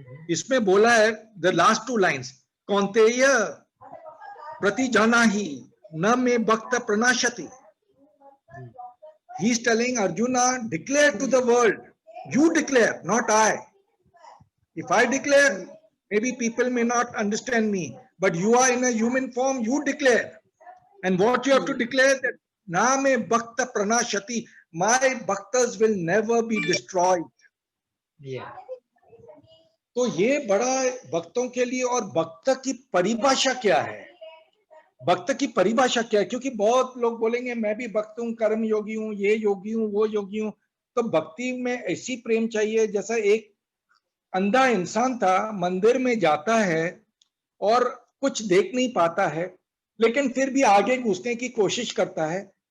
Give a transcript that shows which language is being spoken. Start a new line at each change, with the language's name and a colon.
Hindi: इसमें बोला है
English: the last 2 lines,
Sanskrit: Kaunteya प्रतिजानाहि न मे भक्त प्रणाशति।
English: He is telling Arjuna, declare to the world, you declare, not I. If I declare, maybe people may not understand me, but you are in a human form, you declare. And what you have to declare, that
Sanskrit: na me bhakta pranashati,
English: my bhaktas will never be destroyed. Yeah.
Hindi: तो ये बड़ा भक्तों के लिए, और भक्त की परिभाषा क्या है, भक्त की परिभाषा क्या है? क्योंकि बहुत लोग बोलेंगे मैं भी भक्त हूँ, कर्म योगी हूँ, ये योगी हूँ, वो योगी हूँ। तो भक्ति में ऐसी प्रेम चाहिए जैसा एक अंधा इंसान था, मंदिर में जाता है और कुछ देख नहीं पाता है, लेकिन फिर भी आगे घुसने की कोशिश करता है।